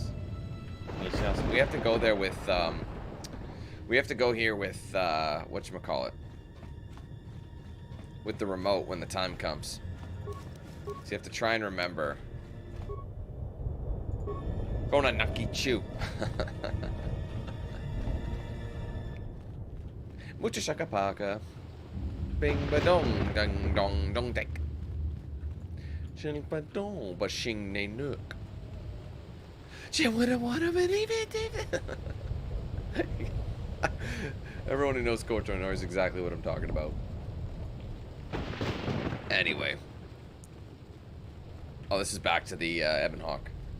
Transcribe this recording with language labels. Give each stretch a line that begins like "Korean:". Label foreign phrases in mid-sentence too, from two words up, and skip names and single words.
English: We have to go there with, we have to go here with, whatchamacallit. With the remote when the time comes. So you have to try and remember. Gonna Naki Chu. Mucha shakapaka. Bing ba dong dong dong dong dek. Shing ba dong ba shing ne nook. She wouldn't want to believe it. Everyone who knows KotOR knows exactly what I'm talking about. Anyway. Oh, this is back to the Ebon Hawk.